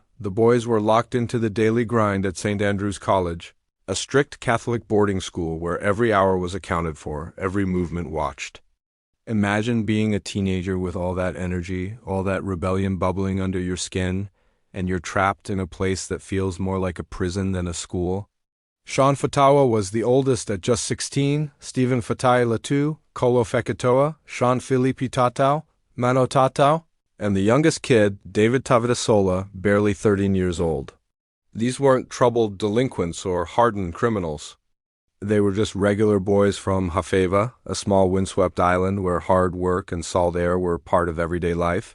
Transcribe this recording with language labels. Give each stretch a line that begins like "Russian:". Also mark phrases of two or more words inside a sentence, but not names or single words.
English: The boys were locked into the daily grind at St. Andrew's College, a strict Catholic boarding school where every hour was accounted for, every movement watched. Imagine being a teenager with all that energy, all that rebellion bubbling under your skin, and you're trapped in a place that feels more like a prison than a school. Sean Fatawa was the oldest at just 16, Stephen Fatai Latu, Kolo Fekitoa, Sean Filipi Tatau, Mano Tatau, and the youngest kid, David Tavitasola, barely 13 years old. These weren't troubled delinquents or hardened criminals. They were just regular boys from Hafeva, a small windswept island where hard work and salt air were part of everyday life.